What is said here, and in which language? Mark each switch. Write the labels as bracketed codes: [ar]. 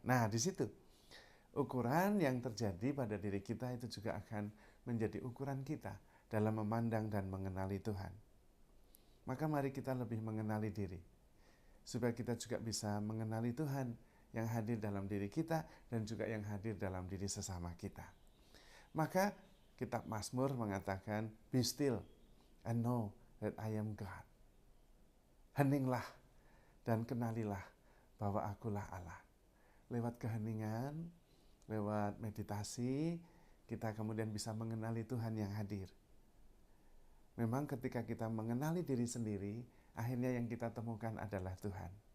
[id] Nah, di situ ukuran yang terjadi pada diri kita itu juga akan menjadi ukuran kita dalam memandang dan mengenali Tuhan. Maka mari kita lebih mengenali diri, supaya kita juga bisa mengenali Tuhan yang hadir dalam diri kita dan juga yang hadir dalam diri sesama kita. Maka kitab Mazmur mengatakan, [en] be still and know that I am God. [id] Heninglah dan kenalilah bahwa akulah Allah. Lewat keheningan, lewat meditasi, kita kemudian bisa mengenali Tuhan yang hadir. Memang ketika kita mengenali diri sendiri, akhirnya yang kita temukan adalah Tuhan.